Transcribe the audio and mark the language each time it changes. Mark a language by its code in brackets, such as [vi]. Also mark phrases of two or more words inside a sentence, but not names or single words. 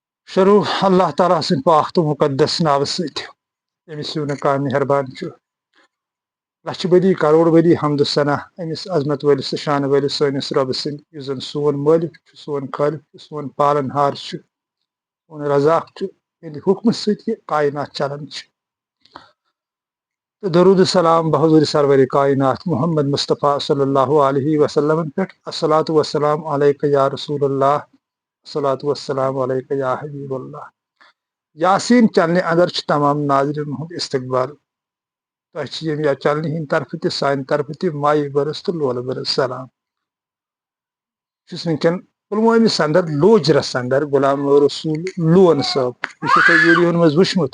[ks] شروع اللہ تعالیٰ سٕنٛدِ پاک تہٕ مُقدس ناوٕ سۭتۍ ییٚمِس یوٗنہٕ کانٛہہ مہربان چھُ لچھِ بدی کروڑ بدی حمدُ ثنا أمِس عظمت وٲلِس تہٕ شانہٕ وٲلِس سٲنِس رۄبہٕ سٕنٛدۍ یُس زن سون مٲلِک چھُ سون خٲلق چھُ سون پالن ہار چھُ سون رزاق چھُ یِہنٛدِ حُکمہٕ سۭتۍ یہِ کاینات چلان چھِ تہٕ درود السلام بحضوٗرِ سرور کاینات محمد مصطفیٰ [ar] صلی اللہ علیہ وسلمن [ks] پٮ۪ٹھ [ar] الصلاۃ والسلام علیکہ یا رسول اللہ الصلاۃ والسلام علیکہ یا حبیب اللہ [ks] یاسیٖن چلنہِ اندر چھُ تمام ناظریٖن ہُنٛد استقبال تۄہہِ چھِ ییٚمہِ یا چلنہِ ہِنٛدِ طرفہٕ تہِ سانہِ طرفہٕ تہِ مایہِ برس تہٕ لولہٕ برس سلام بہٕ چھُس وٕنکیٚن پُلوٲمِس انٛدر لوجرس انٛدر غلام رسوٗل لون صٲب یہِ چھُو تۄہہِ ویٖڈیوَن منٛز وٕچھمُت